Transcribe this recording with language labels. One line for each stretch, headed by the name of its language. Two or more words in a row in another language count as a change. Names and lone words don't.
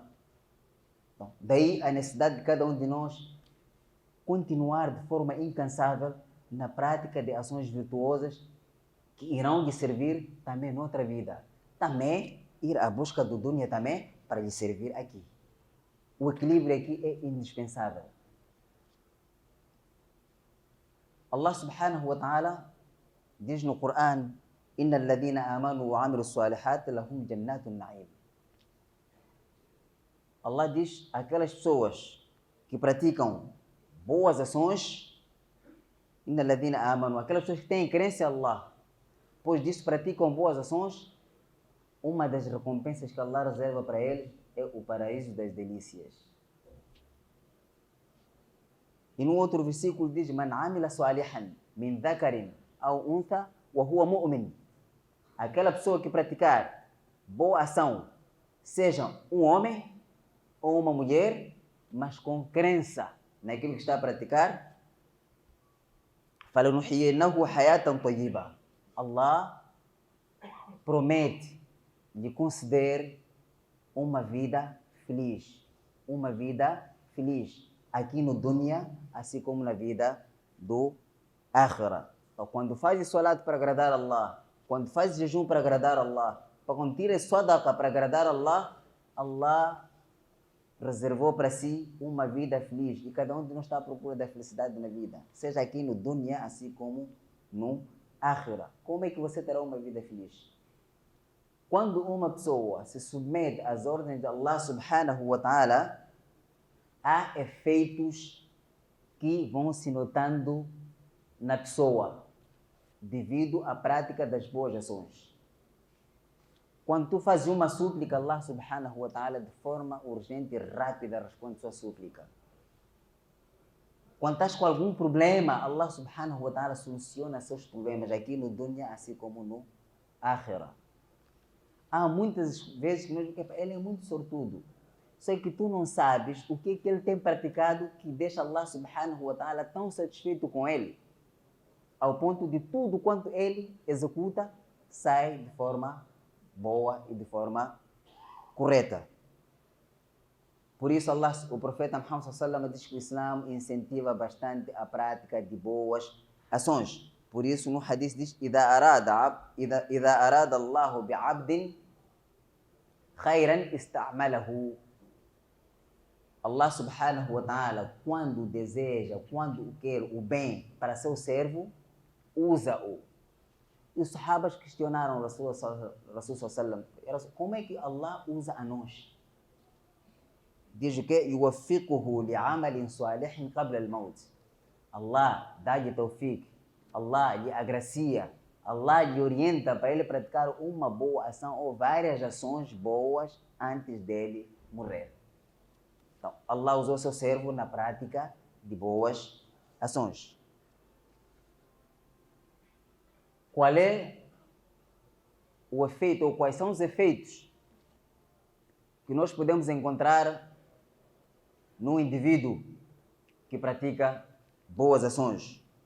Portuguese: Então, daí a necessidade de cada um de nós continuar de forma incansável na prática de ações virtuosas que irão lhe servir também noutra vida. Também ir à busca do dunya também para lhe servir aqui. O equilíbrio aqui é indispensável. Allah
Arabic: سبحانه وتعالى
Portuguese: diz no Coran:
Arabic: إن الذين آمنوا وعملوا الصالحات لهم جنات النعيم.
Portuguese: Allah diz: aquelas pessoas que praticam boas ações,
Arabic: إن الذين آمنوا,
Portuguese: aquelas pessoas que têm crença em Allah, pois disso praticam boas ações, uma das recompensas que Allah reserva para eles é o paraíso das delícias. E no outro versículo diz:
Arabic: من عمل صالحا من ذكر أو أنثى وهو مؤمن.
Portuguese: Aquela pessoa que praticar boa ação, seja um homem ou uma mulher, mas com crença naquilo que está a praticar,
Arabic: فلنحيينه حياة طيبة.
Portuguese: Allah promete lhe conceder uma vida feliz. Uma vida feliz. Aqui no dunya, assim como na vida do akhira. Então, quando faz salat para agradar Allah, quando faz jejum para agradar Allah, quando tira sadaqa para agradar Allah, Allah reservou para si uma vida feliz. E cada um de nós está à procura da felicidade na vida. Seja aqui no dunya, assim como no akhira. Como é que você terá uma vida feliz? Quando uma pessoa se submete às ordens de Allah
Arabic: سبحانه وتعالى,
Portuguese: há efeitos que vão se notando na pessoa devido à prática das boas ações. Quando tu fazes uma súplica, Allah
Arabic: سبحانه وتعالى
Portuguese: de forma urgente e rápida responde sua súplica. Quando estás com algum problema, Allah
Arabic: سبحانه وتعالى
Portuguese: soluciona seus problemas aqui no dunya, assim como no akhira. Há muitas vezes que nós dizemos que ele é muito sortudo. Só que tu não sabes o que ele tem praticado que deixa Allah
Arabic: سبحانه وتعالى
Portuguese: tão satisfeito com ele, ao ponto de tudo quanto ele executa sai de forma boa e de forma correta. Por isso Allah, o profeta Muhammad
Arabic: صلى الله عليه وسلم
Portuguese: diz que o Islã incentiva bastante a prática de boas ações. Por isso no hadith diz:
Arabic: إذا أراد الله بعبد خيرا استعمله. الله سبحانه وتعالى,
Portuguese: quando deseja, quando quer o bem para seu servo, usa-o. E os sahabas questionaram o Rasul
Arabic: صلى الله عليه وسلم:
Portuguese: como é que Allah usa a nós? Diz o quê?
Arabic: يوفقه لعمل صالح قبل الموت.
Portuguese: Allah dá-lhe tawfiq, Allah lhe agracia, Allah lhe orienta para ele praticar uma boa ação ou várias ações boas antes dele morrer. Então, Allah usou seu servo na prática de boas ações. Qual é o efeito, ou quais são os efeitos que nós podemos encontrar num indivíduo que pratica boas ações?